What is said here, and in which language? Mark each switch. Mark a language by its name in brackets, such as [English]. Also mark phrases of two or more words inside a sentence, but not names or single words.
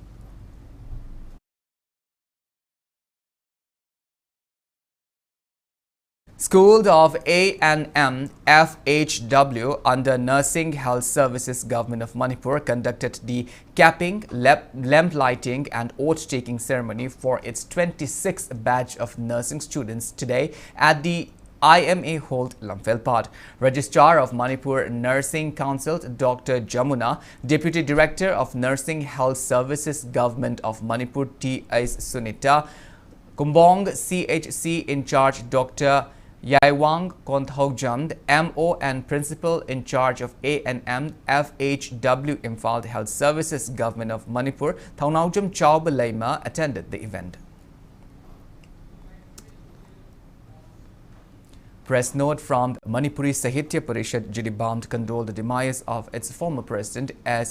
[English] School of A&M FHW under Nursing Health Services Government of Manipur conducted the capping, lamp lighting and oath-taking ceremony for its 26th batch of nursing students today at the IMA Holt Lamphel Registrar of Manipur Nursing Council Dr. Jamuna, Deputy Director of Nursing Health Services Government of Manipur T.S. Sunita, Kumbong CHC in charge Dr. Yaiwang Konthogjamd, MO and Principal in charge of A&M FHW Imphal Health Services Government of Manipur, Thaunaujam Chauba Laima attended the event. Press note from Manipuri Sahitya Parishad Jidibam condoled the demise of its former president S.